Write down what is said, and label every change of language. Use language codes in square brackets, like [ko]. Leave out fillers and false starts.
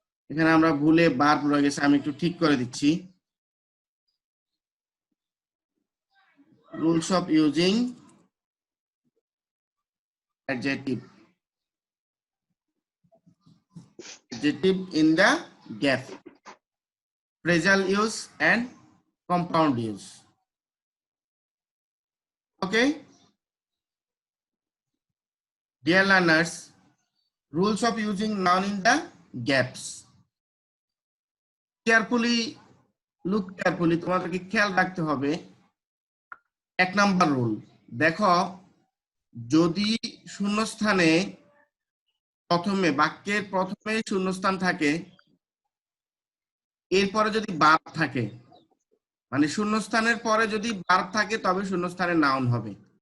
[bn] এখানে আমরা ভুলে verb রয়ে গেছে, আমি একটু ঠিক করে দিচ্ছি। [en] rules of using adjective in the gap, phrasal use and compound use. Okay, dear learners, rules of using noun in the gaps. Carefully, look carefully, [bn] তোমাদেরকে খেয়াল রাখতে হবে। 1 নাম্বার রুল দেখো, যদি শূন্যস্থানে প্রথমে বাক্যের প্রথমে শূন্যস্থান থাকে, এরপরে যদি ভার্ব থাকে, মানে শূন্যস্থানের পরে যদি ভার্ব থাকে তবে শূন্যস্থানে নাউন হবে।